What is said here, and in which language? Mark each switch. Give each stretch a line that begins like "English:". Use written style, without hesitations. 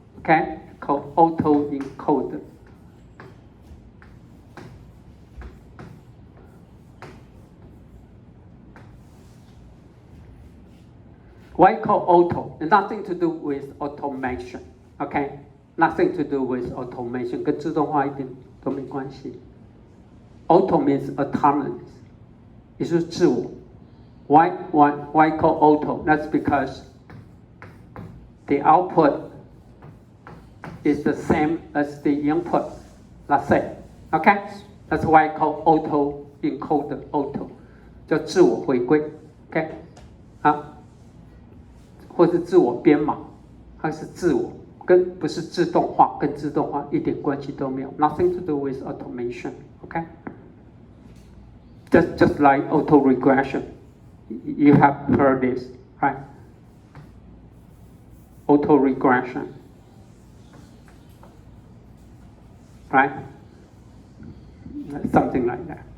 English: Okay, called autoencoder. Why called auto? Nothing to do with automation. Okay, nothing to do with automation.
Chinese: 跟自动化一点都没关系。
English: Auto means autonomous.
Chinese: 也就是自我。
English: Why call auto? That's because the output is the same as the input. Let's say, okay? That's why I call auto encoder.
Chinese: Auto 叫自我回归 ，OK？ 啊，或是自我编码，它是自我。不是自动化，跟自动化一点关系都没有 ，
English: nothing to do with automation. Okay, just like auto regression, you have heard this, right? Auto regression, right? Something like that.